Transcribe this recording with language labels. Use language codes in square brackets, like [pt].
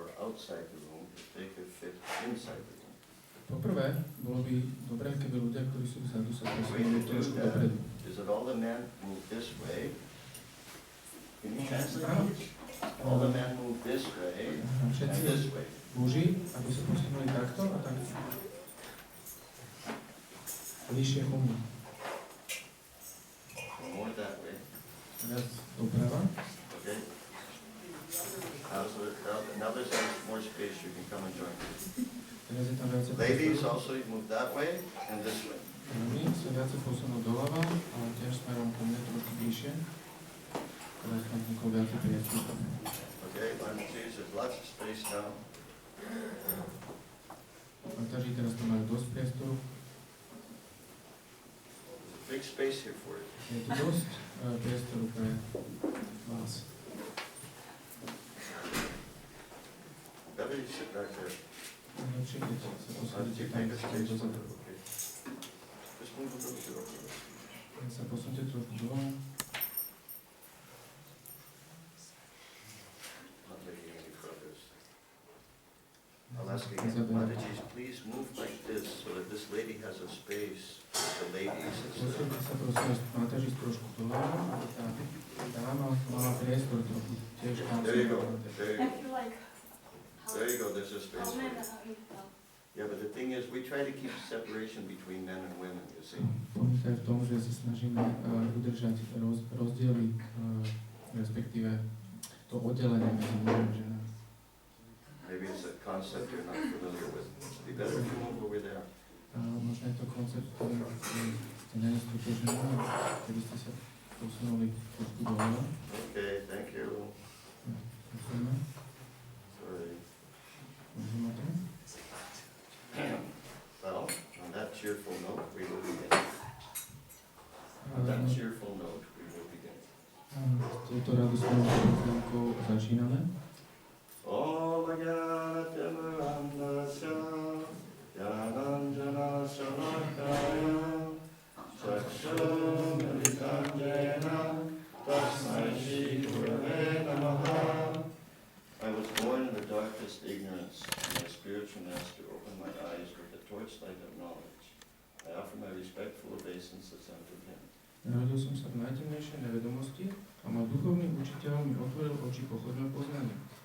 [en] outside the room if they could fit inside the room. [sk] Poprvé, bolo by dobré, keby ľudia, ktorí sú vzadu, sa posunuli trošku dopredu. [en] Is that all the men move this way? Can you translate? All the men move this way and this way. [sk] Muži, aby sa posunuli takto a takto. Vyššie ku mne. [en] More that way. [sk] Viac doprava. [en] Okay. Now there's more space. You can come and join me. Ladies, also you move that way and this way. [sk] Ženy sa viac posunú doľava, ale tiež smerom ku mne trošku bližšie. Teraz tam vzniklo viac priestorov. [en] Okay, there's lots of space now. [sk] Partáži teraz tu majú dosť priestoru. [en] Big space here for you. [sk] Je tu dosť priestoru pre vás. [en] Better you sit back there. [sk] Lepšie, keď sa posunete tam dozadu. [en] Just move a little bit over. [sk] Keď sa posunete trošku dole. [en] Not making any progress. I'll ask again. Mahadyuti, please move like this so that this lady has a space. The ladies. [sk] Posunete sa prosím, Mahadyuti trošku dole, aby tá dáma mala priestor trochu tiež tam. [en] There you go. There you go. There you go, there's a space for you. Yeah, but the thing is, we try to keep separation between men and women, you see. [sk] Pointa je v tom, že sa snažíme udržať rozdiely, respektíve to oddelenie medzi mužom a ženou. [en] Maybe it's a concept you're not familiar with. It'd be better if you move over there. [sk] Možno je to koncept, ktorý ste nestotožnili, keby ste sa posunuli trošku dole. [en] Okay, thank you. [sk] Ďakujeme. [en] Sorry. [sk] Môžeme to? [en] Well, on that cheerful note, we will begin. On that cheerful note, we will begin. [sk] S touto radostnou chvíľkou začíname. [sa] Om Jnana Timirandasya Jnananjana Shalakaya Chakshumilitam Jena Tasmai Shri Gurave Namaha. [en] I was born in the darkest ignorance, and my spiritual master opened my eyes with the torchlight of knowledge. I offer my respectful obeisances unto him. [sk] Narodil som sa v najtemnejšej nevedomosti a môj duchovný učiteľ mi otvoril oči pochodného poznania.